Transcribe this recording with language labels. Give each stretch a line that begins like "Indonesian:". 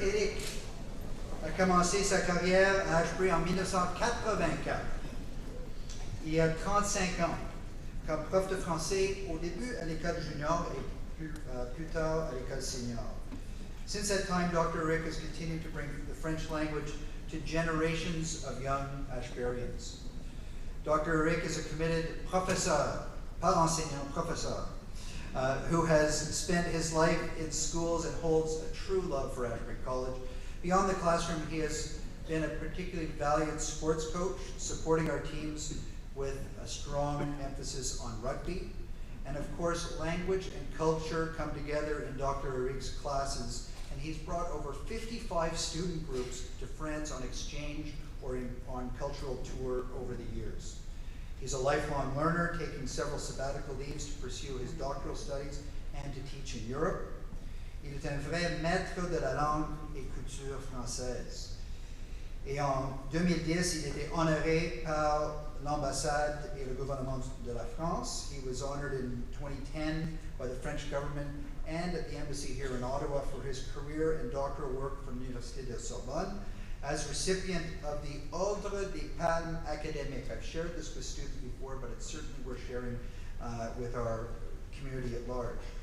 French: Eric a commencé sa carrière à Ashbury en 1984, il y a 35 ans, comme prof de français au début à l'école junior et plus tard à l'école senior.
English: Since that time, Dr. Eric has continued to bring the French language to generations of young Ashburians. Dr. Eric is a committed
French: professeur, pas enseignant, professeur,
English: who has spent his life in schools and holds a true love for Ashbury College. Beyond the classroom, he has been a particularly valued sports coach, supporting our teams with a strong emphasis on rugby. And of course, language and culture come together in Dr. Eric's classes, and he's brought over 55 student groups to France on exchange or on cultural tour over the years. He's a lifelong learner, taking several sabbatical leaves to pursue his doctoral studies and to teach in Europe.
French: Il est un vrai maître de la langue et culture française. Et en 2010, il était honoré par l'ambassade et le gouvernement de la France.
English: He was honored in 2010 by the French government and at the embassy here in Ottawa for his career and doctoral work from the Université de Sorbonne as recipient of the Ordre des Palmes Académiques. I've shared this with students before, but it's certainly worth sharing with our community at large.